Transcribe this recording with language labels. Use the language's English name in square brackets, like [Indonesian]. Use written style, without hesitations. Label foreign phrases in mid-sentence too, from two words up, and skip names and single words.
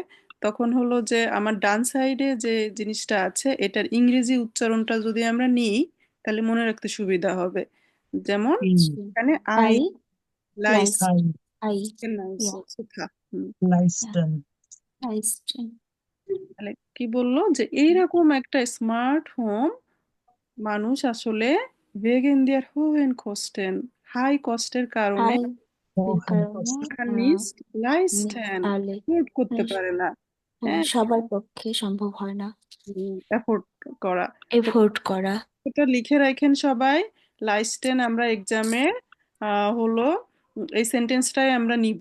[Bangla] তখন হলো যে আমার ডান সাইডে যে জিনিসটা আছে এটার ইংরেজি উচ্চারণটা যদি আমরা নিই তাহলে মনে রাখতে সুবিধা হবে। যেমন ই এখানে আই, আই লাইস, লাইস্ট আই আই নাইস, ইয়া সুথা। লাইস্টেন লাইস্টেন। তাহলে কি বললো যে এইরকম একটা স্মার্ট হোম মানুষ আসলে [German] wegen der hohen Kosten, [Bangla] হাই কস্টের কারণে আই হোহেন কারণে [German] nicht leisten [Bangla] আলে এফোর্ড করতে পারে না। হ্যাঁ, সবার পক্ষে সম্ভব হয় না এফোর্ড করা। তো এফোর্ড করা। এটা লিখে রাখেন সবাই। লাইস্টেন আমরা এক্সামে হলো এই সেন্টেন্সটাই আমরা নিব।